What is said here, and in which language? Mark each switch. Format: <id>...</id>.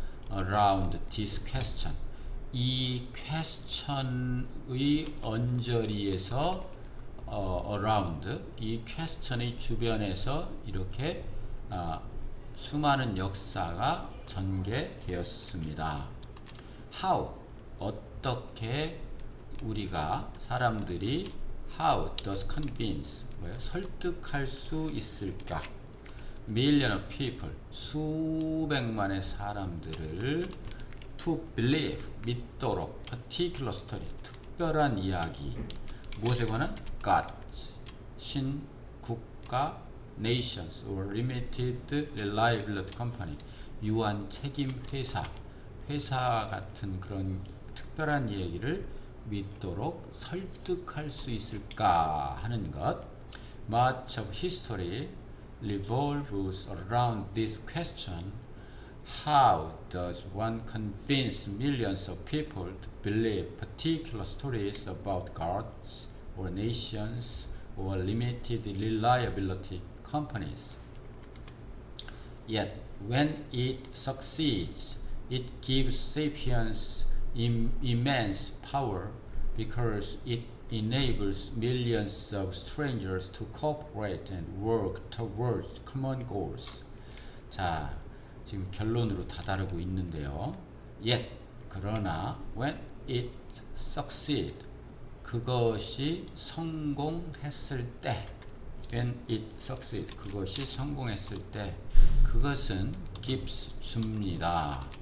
<en>Around this question,</en> <ko>이 question의 언저리에서 around, 이 question의 주변에서 이렇게 수많은 역사가 전개되었습니다. How, 어떻게 우리가 사람들이</ko> <en>how does convince,</en> <ko>설득할 수 있을까?</ko> <en>Million of people,</en> <ko>수백만의 사람들을</ko> <en>to believe,</en> <ko>믿도록,</ko> <en>particular story,</en> <ko>특별한 이야기, 무엇에 관한? God, 신, 국가,</ko> <en>nations or limited reliability company,</en> <ko>유한 책임 회사, 회사 같은 그런 특별한 얘기를 믿도록 설득할 수 있을까 하는 것.</ko> <en>Much of history revolves around this question. How does one convince millions of people to believe particular stories about gods or nations or limited reliability companies? Yet, when it succeeds, it gives sapiens immense power because it enables millions of strangers to cooperate and work towards common goals.</en> <ko>자, 지금 결론으로 다다르고 있는데요. Yet, 그러나</ko> <en>when it succeeds,</en> <ko>그것이 성공했을 때</ko> <en>when it succeed</en> <ko>그것이 성공했을 때 그것은 gives 줍니다.</ko>